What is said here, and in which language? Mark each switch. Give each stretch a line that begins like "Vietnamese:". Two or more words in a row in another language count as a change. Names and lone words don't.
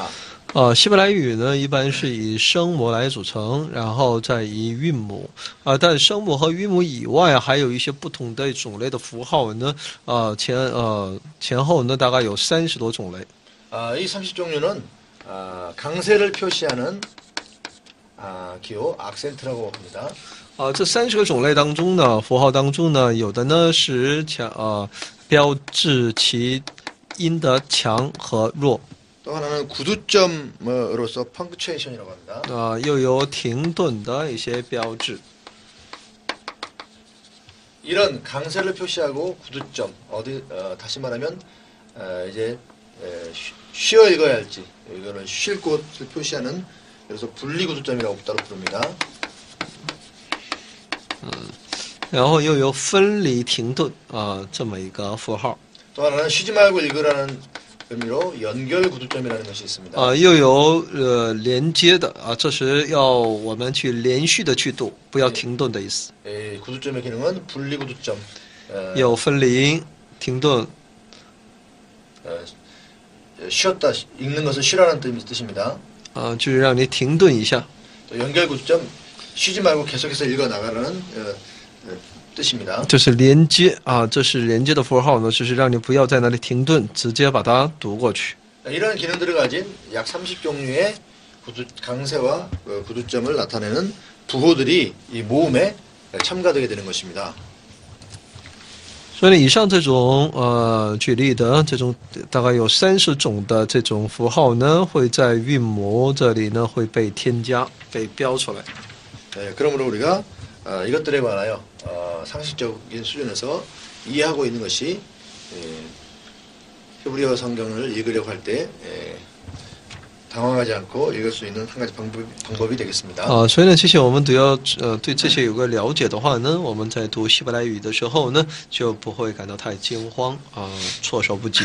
Chinese: 希伯来语呢，一般是以声母来组成，然后再以韵母但声母和韵母以外，还有一些不同的种类的符号呢，前后呢大概有30多种类。
Korean: 이 30종류는 강세를 표시하는 기호 악센트라고 합니다.
Chinese: 这30个种类当中呢，符号当中呢，有的呢是标志其音的强和弱。
Korean: 또 하나는 구두점으로서 펑크츄에이션이라고 합니다.
Chinese: 又有停顿的一些标志。
Korean: 이런 강세를 표시하고 구두점 다시 말하면 이제 쉬어 읽어야 할지 이거는 쉴 곳을 표시하는 그래서 분리 구두점이라고 따로 부릅니다.
Chinese: 然后又有分离停顿这么一个符号。
Korean: 또 하나는 쉬지 말고 읽으라는 의미로 연결 구두점이라는 것이 있습니다.
Chinese: 又有连接的这是要我们去连续的去读，不要停顿的意思。
Korean: 구두점의 기능은 분리 구두점.
Chinese: 有分离、停顿。
Korean: 쉬었다 읽는 것을 쉬라는 뜻입니다.
Chinese: 就是让你停顿一下。
Korean: 또 연결 구두점 쉬지 말고 계속해서 읽어 나가라는 뜻입니다.
Chinese: 这是连接这是连接的符号呢，就是让你不要在那里停顿，直接把它读过去。
Korean: 이런 기능들을 가진 약 30종류의 강세와 구두점을 나타내는 부호들이 이 모음에 첨가되게 되는 것입니다.
Chinese: 所以以上这种举例的这种大概有30种的这种符号呢，会在韵母这里呢会被添加、被标出来。
Korean: 그러므로 우리가 이것들에 관하여 상식적인 수준에서 이해하고 있는 것이 히브리어 성경을 읽으려고 할 때 당황하지 않고 읽을 수 있는 한 가지 방법이 되겠습니다.
Chinese: 所以呢，其实我们对这些有个了解的话呢，我们在读希伯来语的时候呢，就不会感到太惊慌措手不及。